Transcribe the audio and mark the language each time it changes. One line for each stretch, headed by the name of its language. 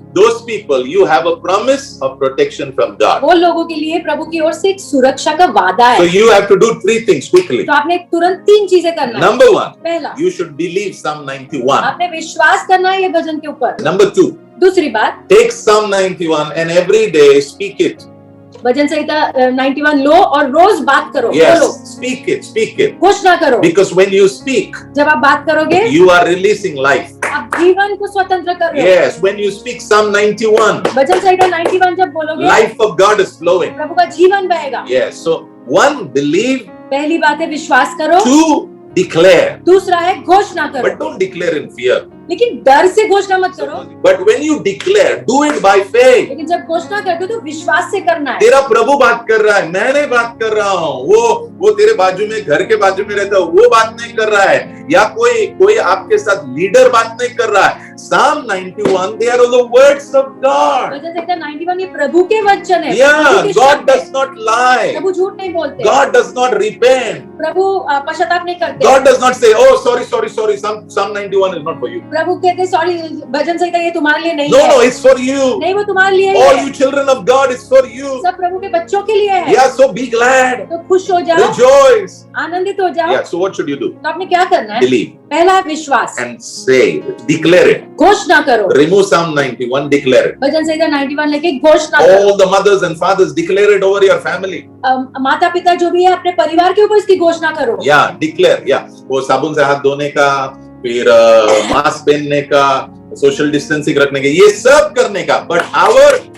English: Those people, you have a promise of protection from God.
Hindi: वो लोगों के लिए प्रभु की ओर से एक सुरक्षा का वादा
English: So
Hindi: है।
English: you have to do 3 things quickly.
Hindi: तो आपने तुरंत 3 चीजें करना है।
English: Number 1,
Hindi: पहला,
English: you should believe Psalm 91.
Hindi: आपने विश्वास करना है ये भजन के ऊपर।
English: Number 2,
Hindi: दूसरी बात,
English: take Psalm 91 and every day speak it.
Hindi: भजन संहिता 91 लो और रोज बात करो, बोलो,
English: Yes, speak it.
Hindi: घोषणा करो।
English: Because when you speak,
Hindi: जब आप बात करोगे,
English: you are releasing life.
Hindi: आप जीवन को स्वतंत्र कर रहे हो।
English: Yes, when you speak Psalm 91,
Hindi: भजन संहिता 91 जब बोलोगे,
English: life of God is flowing.
Hindi: प्रभु का जीवन बहेगा।
English: Yes, so 1, believe.
Hindi: पहली बात है विश्वास करो।
English: 2, declare.
Hindi: दूसरा है घोषणा करो,
English: But don't declare in fear.
Hindi: लेकिन डर से घोषणा मत करो।
English: But when you declare, do it by faith.
Hindi: लेकिन जब घोषणा करते हो तो विश्वास से करना है। तेरा प्रभु बात कर रहा है, मैं नहीं बात कर रहा हूँ। वो तेरे बाजू में, घर के बाजू में रहता है, वो बात नहीं कर रहा है, या कोई आपके साथ लीडर बात नहीं कर रहा है।
English: Psalm 91, they are all the words of God.
Hindi: भजन संहिता 91 ये प्रभु के वचन है।
English: Yeah,
Hindi: प्रभु के
English: God
Hindi: शब्द है।
English: does not lie.
Hindi: प्रभु झूठ नहीं बोलते।
English: God does not repent.
Hindi: प्रभु पश्चाताप नहीं करते।
English: God does not say, oh, sorry. Psalm 91 is not for you.
Hindi: प्रभु कहते सॉरी, भजन संहिता ये तुम्हारे लिए नहीं
English: No,
Hindi: है।
English: it's for you.
Hindi: नहीं, वो तुम्हारे लिए
English: All
Hindi: है।
English: you children of God is for you.
Hindi: सब प्रभु के बच्चों के लिए है।
English: Yeah, so be glad.
Hindi: तो खुश हो जाओ,
English: Rejoice.
Hindi: आनंदित हो जाओ।
English: Yeah, so what should you do?
Hindi: तो आपने क्या करना है?
English: Believe
Hindi: पहला विश्वास,
English: and say it. Declare it.
Hindi: घोषणा करो।
English: Remove Psalm 91, declare it.
Hindi: भजन संहिता 91 लेके घोषणा करो।
English: All the mothers and fathers, declare it over your family.
Hindi: माता पिता जो भी है अपने परिवार के ऊपर इसकी घोषणा करो।
English: Yeah, declare.
Hindi: Yeah, वो साबुन से हाथ धोने का, फिर मास्क पहनने का, सोशल डिस्टेंसिंग रखने का, ये सब करने का,
English: but our